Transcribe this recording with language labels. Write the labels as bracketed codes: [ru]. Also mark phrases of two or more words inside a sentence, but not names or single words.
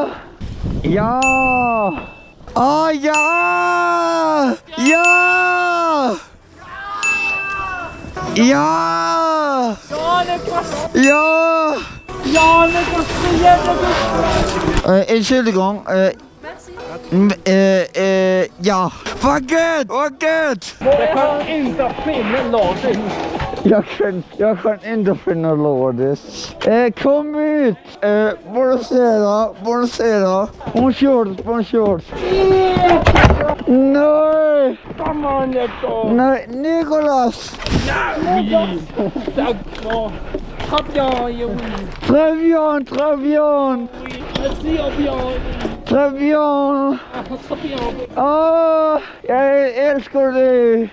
[de] Ja! Entschuldigung. [sv] Ja. Vad gött! Jag kan inte finna låten. Jag kan inte finna lådet. Kom ut! Buonasera. [fr] Bonjour. Nej! [en] Come on, Nico. [sv] Nej, Nicholas! [fr] Nej! Très bien. Très bien. [sv] Jag älskar dig.